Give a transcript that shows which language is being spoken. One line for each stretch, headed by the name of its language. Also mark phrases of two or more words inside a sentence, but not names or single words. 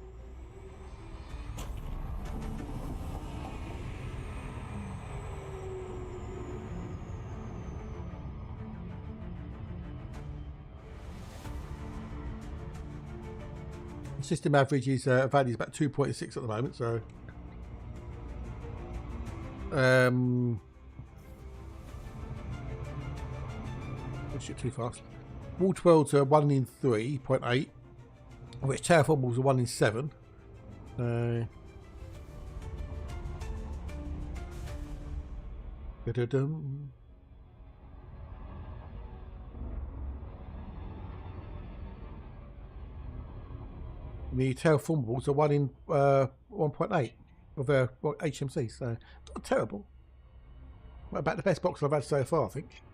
English: System average is value is about 2.6 at the moment, so shit too fast. Water worlds are 1 in 3.8, which terraformals are 1 in 7. Da-da-dum. The terraformables are 1 in 1.8 of HMC, so not terrible. About the best box I've had so far, I think.